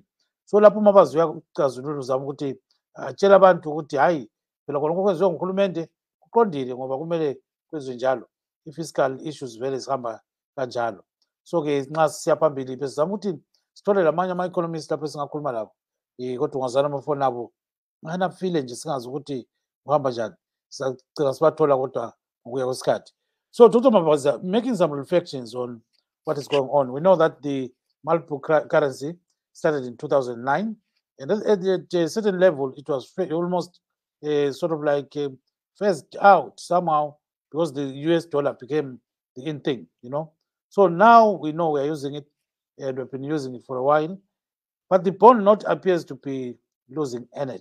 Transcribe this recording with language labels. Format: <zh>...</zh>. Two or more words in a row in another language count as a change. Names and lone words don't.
<nd>So lapho uMabazi uyacazulula uzama ukuthi atshela abantu ukuthi hayi phela khonokho kwenziwe nguhulumende kuqondile ngoba kumele kwenziwe njalo. I-</nd> <en>fiscal issues</en> <nd>vele zihamba kanjalo. So ke nxa siya phambili besizama ukuthi sithole lamanye ama-economist lapho esingakhuluma labo, kodwa ungazana amafoni abo ngani afile nje singazi ukuthi kuhamba njani. Sicela sibathola kodwa ngokuya kwesikhathi.</nd> <en>So Dr. Mavaza, making some reflections on what is going on. We know that the multiple currency started in 2009, and at a certain level it was almost sort of like phased out somehow, because the US dollar became the in thing, So now we know we are using it, and we've been using it for a while, but the bond note appears to be losing energy.</en>